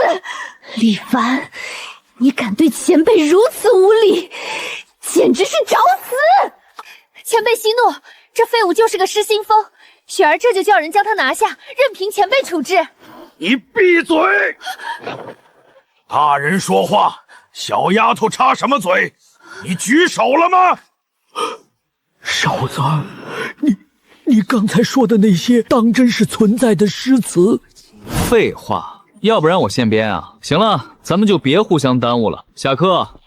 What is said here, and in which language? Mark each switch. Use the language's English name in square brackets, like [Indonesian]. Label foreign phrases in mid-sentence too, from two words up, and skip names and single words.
[Chinese] 李凡，你敢對前輩如此無禮，簡直是找死！前輩息怒，這廢物就是個失心瘋，雪兒這就叫人將他拿下，任憑前輩處置。你閉嘴！大人說話，小丫頭插什麼嘴？你舉手了嗎？少子，你剛才說的那些，當真是存在的詩詞？廢話，要不然我現編啊。行了，咱們就別互相耽誤了，下課。